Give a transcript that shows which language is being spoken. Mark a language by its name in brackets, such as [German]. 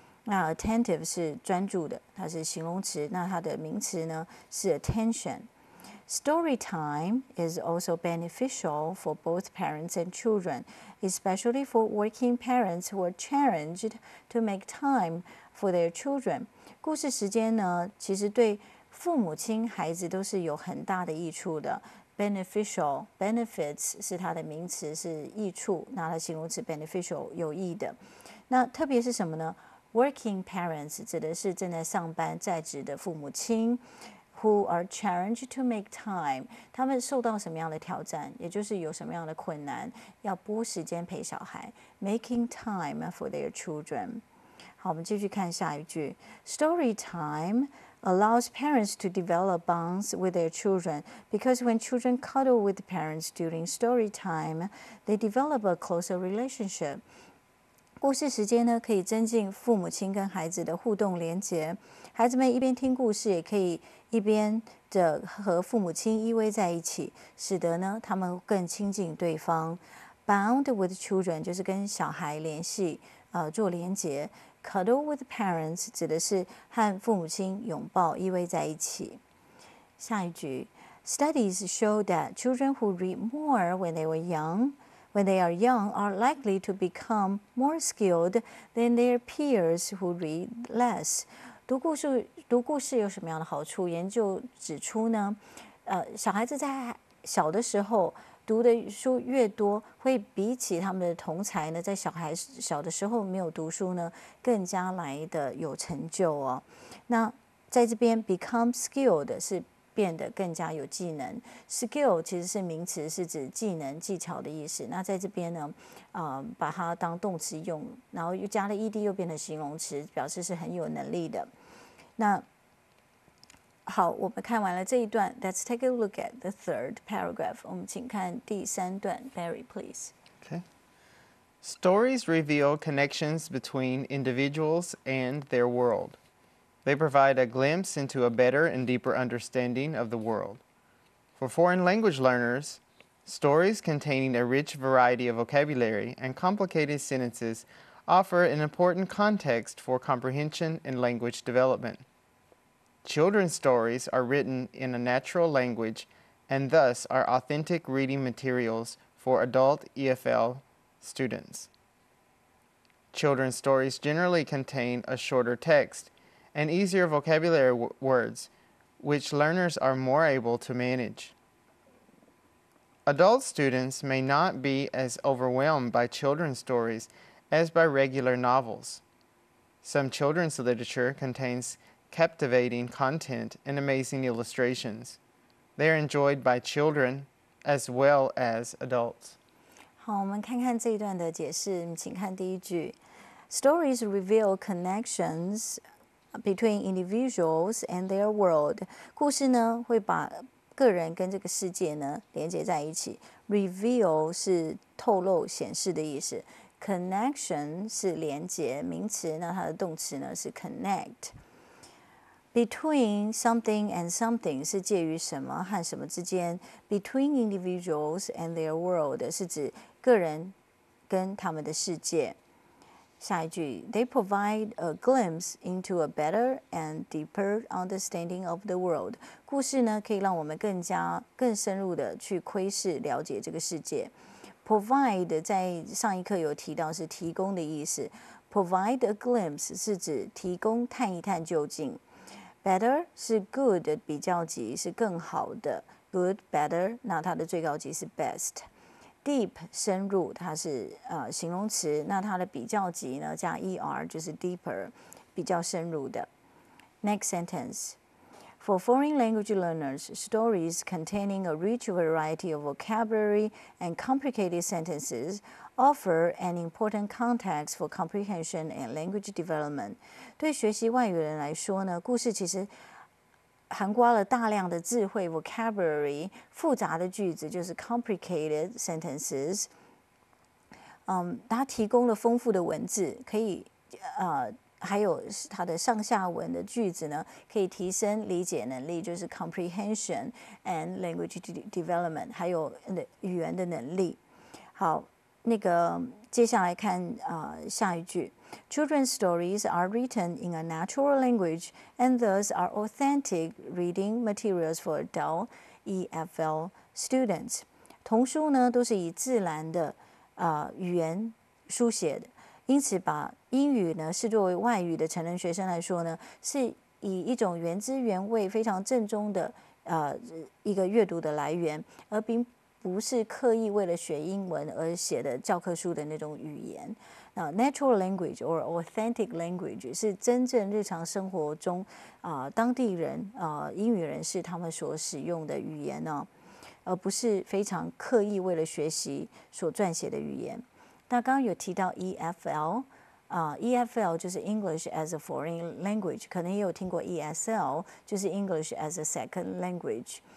[Chinese] 那 attentive 是专注的，它是形容词，那它的名词呢是 attention。 [English] Story time is also beneficial for both parents and children, especially for working parents who are challenged to make time for their children. [Chinese] 故事时间呢，其实对父母亲、孩子都是有很大的益处的。 Beneficial benefits 是它的名词，是益处，那它形容词 beneficial 有益的。那特别是什么呢？ Working parents 指的是正在上班在职的父母亲。 [English] Who are challenged to make time？ [Chinese] 他们受到什么样的挑战？也就是有什么样的困难，要拨时间陪小孩。 [English] Making time for their children。 [Chinese] 好，我们继续看下一句。 [English] Story time allows parents to develop bonds with their children because when children cuddle with parents during story time, they develop a closer relationship. [Chinese] 故事时间呢，可以增进父母亲跟孩子的互动连结。孩子们一边听故事，也可以一边的和父母亲依偎在一起，使得呢他们更亲近对方。 Bound with children 就是跟小孩联系，做连结。 Cuddle with parents 指的是和父母亲拥抱依偎在一起。下一句 [English] ，Studies show that children who read more when they are young are likely to become more skilled than their peers who read less. [Chinese] 读故事有什么样的好处？研究指出呢，小孩子在小的时候读的书越多，会比起他们的同侪呢，在小孩小的时候没有读书呢，更加来的有成就哦。那在这边 become skilled 是变得更加有技能。 Skill 其实是名词，是指技能、技巧的意思。那在这边呢，把它当动词用，然后又加了 ed， 又变成形容词，表示是很有能力的。那好，我们看完了这一段 ， [English] Let's take a look at the third paragraph。 [Chinese] 我们请看第三段 ，Barry please。 [English] Okay. Stories reveal connections between individuals and their world. They provide a glimpse into a better and deeper understanding of the world. For foreign language learners, stories containing a rich variety of vocabulary and complicated sentences offer an important context for comprehension and language development. Children's stories are written in a natural language and thus are authentic reading materials for adult EFL students. Children's stories generally contain a shorter text and easier vocabulary words, which learners are more able to manage. Adult students may not be as overwhelmed by children's stories as by regular novels. Some children's literature contains captivating content and amazing illustrations. They are enjoyed by children as well as adults. [Chinese] 好，我们看看这一段的解释，请看第一句。 [English] Stories reveal connections between individuals and their world. [Chinese] 故事呢会把个人跟这个世界呢连接在一起。 Reveal 是透露、显示的意思。Connection 是连接，名词，那它的动词呢是 connect。Between something and something 是介于什么和什么之间。 Between individuals and their world 是指个人跟他们的世界。下一句 [English] ，They provide a glimpse into a better and deeper understanding of the world。 [Chinese] 故事呢可以让我们更深入的去窥视、了解这个世界。 Provide 在上一课有提到是提供的意思。 Provide a glimpse 是指提供探一探究竟。 Better 是 good 的比较级，是更好的。 Good, better， 那它的最高级是 best。Deep 深入，它是形容词，那它的比较级呢加 er 就是 deeper， 比较深入的。 [English] Next sentence. For foreign language learners, stories containing a rich variety of vocabulary and complicated sentences offer an important context for comprehension and language development. [Chinese] 对学习外语人来说呢，故事其实涵盖了大量的智慧 vocabulary， 复杂的句子就是 complicated sentences。它提供了丰富的文字，可以还有它的上下文的句子呢，可以提升理解能力，就是 comprehension and language development， 还有语言的能力。好，那个接下来看下一句。 [English] Children's stories are written in a natural language and thus are authentic reading materials for adult EFL students。 [Chinese] 童书呢都是以自然的语言书写的，因此把英语呢视作为外语的成人学生来说呢，是以一种原汁原味、非常正宗的一个阅读的来源，而并不是刻意为了学英文而写的教科书的那种语言。 natural language or authentic language 是真正日常生活中当地人英语人士他们所使用的语言呢，而不是非常刻意为了学习所撰写的语言。那刚刚有提到 EFL。EFL 就是 English as a foreign language， 可能也有听过 ESL， 就是 English as a second language。